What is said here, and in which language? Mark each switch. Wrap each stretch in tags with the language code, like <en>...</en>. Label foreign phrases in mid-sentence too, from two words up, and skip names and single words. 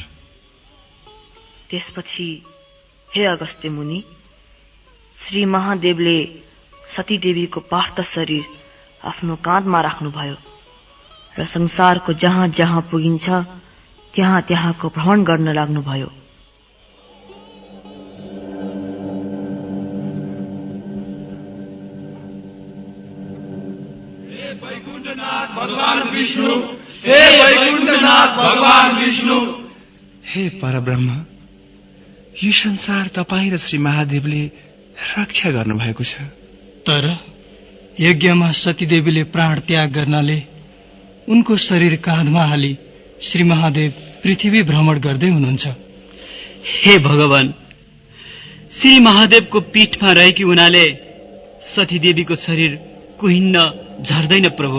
<ne>त्यसपछि हे अगस्त्य मुनि, श्री महादेवले सती देवीको पार्थ शरीर आफ्नो काँधमा राख्नुभयो र संसारको जहाँ जहाँ पुगिन्छ त्यहाँ त्यहाँको भ्रमण गर्न लाग्नुभयो। हे वैकुण्ठनाथ भगवान विष्णु, हे वैकुण्ठनाथ भगवान विष्णु, हे परब्रह्म, यो संसार तपाईं र श्री महादेवले रक्षा गर्नुभएको छ। तर यज्ञमा सतीदेवीले प्राण त्याग गर्नाले उनको शरीर काँधमा हाली श्री महादेव पृथ्वी भ्रमण गर्दै हुनुहुन्छ। हे भगवान, श्री महादेवको पीठमा रहेकी हुनाले सतीदेवीको शरीर कुहिन्न, झर्दैन प्रभु।</ne>